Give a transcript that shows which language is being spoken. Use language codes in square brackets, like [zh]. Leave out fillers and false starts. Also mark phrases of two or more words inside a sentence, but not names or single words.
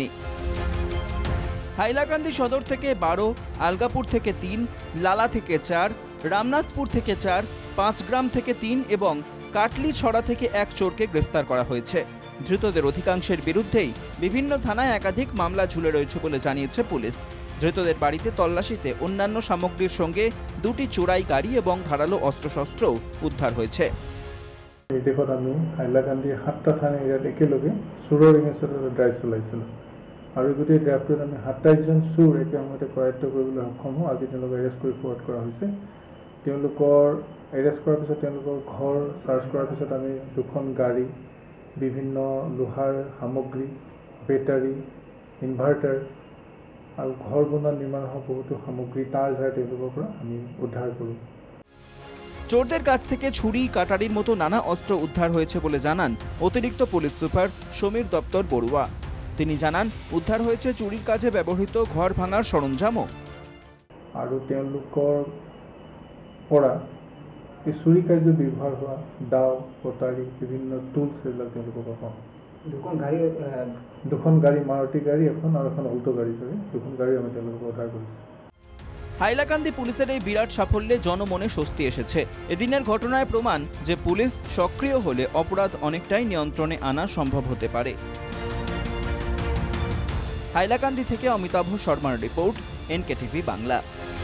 [bn] হাইলাকান্দি সদর থেকে ১২, আলগাপুর থেকে ৩, লালা থেকে ৪, রামনাথপুর থেকে ৪, ৫গ্রাম থেকে ৩ এবং কাটলিছড়া থেকে ১ চোরকে গ্রেফতার করা হয়েছে। ধৃতদের অধিকাংশের বিরুদ্ধেই বিভিন্ন থানায় একাধিক মামলা ঝুলে রয়েছে বলে জানিয়েছে পুলিশ। ধৃতদের বাড়িতে তল্লাশিতে অন্যান্য সামগ্রীর সঙ্গে দুটি চোরাই গাড়ি এবং ধারালো অস্ত্রশস্ত্রও উদ্ধার হয়েছে। [as] এই দেশত আমি হাইলাকান্দি ৭টা থানা এৰিয়াত একেলগে চোৰৰ এগেইনষ্টত এটা ড্ৰাইভ চলাইছিলোঁ আৰু গোটেই ড্ৰাইভটোত আমি ২৭জন চোৰ একে সময়তে কৰায়ত্ব কৰিবলৈ সক্ষম হওঁ। আজি তেওঁলোকক এৰেষ্ট কৰি ফৰৱাৰ্ড কৰা হৈছে। তেওঁলোকৰ এৰেষ্ট কৰাৰ পিছত তেওঁলোকৰ ঘৰ চাৰ্চ কৰাৰ পিছত আমি ২খন গাড়ী, বিভিন্ন লোহাৰ সামগ্ৰী, বেটাৰী, ইনভাৰ্টাৰ আৰু ঘৰ বনোৱা নিৰ্মাণ হোৱা বহুতো সামগ্ৰী তাঁৰ ঝাৰ তেওঁলোকৰ পৰা আমি উদ্ধাৰ কৰোঁ। [bn] চোরদের কাছ থেকে ছুরি, কাটারির মতো নানা অস্ত্র উদ্ধার হয়েছে বলে জানান অতিরিক্ত পুলিশ সুপার সমীর দপ্তর বড়ুয়া। তিনি জানান উদ্ধার হয়েছে চুরির কাজে ব্যবহৃত ঘর ভাঙার সরঞ্জামও। [as] আৰু তেওঁলোকৰ পৰা এই চুৰি কাৰ্যত ব্যৱহাৰ হোৱা দাও, কটাৰী, বিভিন্ন টুলছ এইবিলাক তেওঁলোকৰ পৰা পাওঁ। দুখন গাড়ী, মাৰুতি গাড়ী এখন আৰু এখন অল্টো গাড়ী, দুখন গাড়ী আমি তেওঁলোকক উদ্ধাৰ কৰিছোঁ। [bn] হাইলাকান্দি পুলিশের এই বিরাট সাফল্যে জনমনে স্বস্তি এসেছে। এদিনের ঘটনায় প্রমাণ যে পুলিশ সক্রিয় হলে অপরাধ অনেকটাই নিয়ন্ত্রণে আনা সম্ভব হতে পারে। হাইলাকান্দি থেকে অমিতাভ শর্মার রিপোর্ট, NKTV বাংলা।